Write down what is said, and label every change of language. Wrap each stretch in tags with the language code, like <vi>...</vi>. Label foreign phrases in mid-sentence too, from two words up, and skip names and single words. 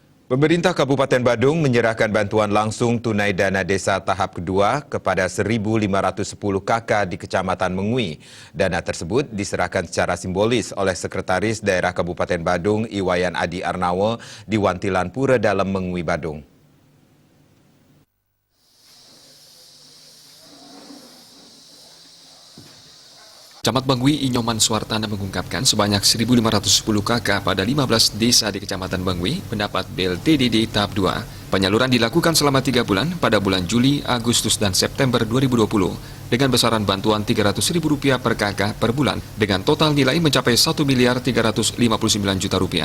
<id>Pemerintah Kabupaten Badung menyerahkan bantuan langsung tunai dana desa tahap kedua kepada 1.510 KK di Kecamatan Mengui. Dana tersebut diserahkan secara simbolis oleh Sekretaris Daerah Kabupaten Badung Iwayan Adi Arnawo di Wantilan Pura Dalem Mengui Badung. Camat Bengui Inyoman Suartana mengungkapkan sebanyak 1.510 KK pada 15 desa di Kecamatan Bengui mendapat BLTDD tahap 2. Penyaluran dilakukan selama 3 bulan pada bulan Juli, Agustus, dan September 2020 dengan besaran bantuan Rp300.000 per KK per bulan dengan total nilai mencapai Rp1.359.000.000.</id>